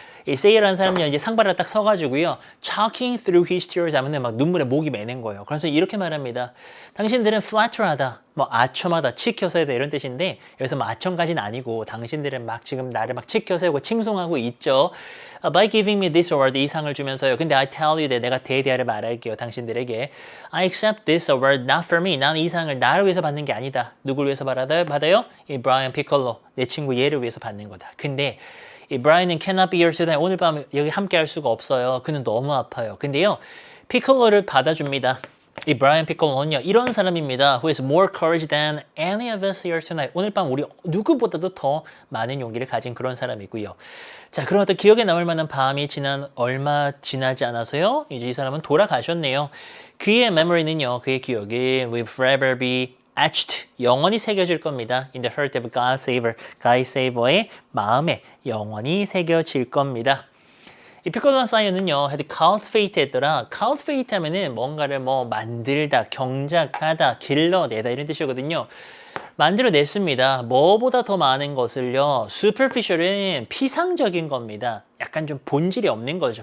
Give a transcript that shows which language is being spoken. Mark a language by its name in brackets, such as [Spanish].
[Korean] 이 세이라는 사람이 이제 상바를 딱 서가지고요. [English] Choking through his tears [Korean] 하면은 막 눈물에 목이 매는 거예요. 그래서 이렇게 말합니다. 당신들은 flatter하다, 뭐 아첨하다, 치켜세우다 이런 뜻인데 여기서 뭐 아첨까지는 아니고 당신들은 막 지금 나를 막 치켜세우고 칭송하고 있죠. [English] By giving me this award, [Korean] 이 상을 주면서요. 근데 [English] I tell you that [Korean] 내가 대대하를 말할게요. 당신들에게. [English] I accept this award not for me. [Korean] 나는 이 상을 나를 위해서 받는 게 아니다. 누굴 위해서 받아요? 이 브라이언 피콜로, 내 친구 얘를 위해서 받는 거다. 근데 이 브라이언은 [English] cannot be here today. [Korean] 오늘 밤 여기 함께 할 수가 없어요. 그는 너무 아파요. 근데요, 피콜로를 받아줍니다. 이 브라이언 피콜로는요, 이런 사람입니다. [English] Who is more courage than any of us here tonight. [Korean] 오늘 밤 우리 누구보다도 더 많은 용기를 가진 그런 사람이고요. 자, 그럼 어떤 기억에 남을 만한 밤이 얼마 지나지 않아서요, 이제 이 사람은 돌아가셨네요. 그의 memory는요, 그의 기억이 [English] will forever be etched, [Korean] 영원히 새겨질 겁니다. [English] In the heart of God Saver, God Saver의 [Korean] 마음에 영원히 새겨질 겁니다. 이 피콜로 사이언은요, [English] had cultivate [Korean] 했더라. cultivate 하면은 뭔가를 뭐 만들다, 경작하다, 길러내다 이런 뜻이거든요. 만들어냈습니다. 뭐보다 더 많은 것을요. superficial은 피상적인 겁니다. 약간 좀 본질이 없는 거죠.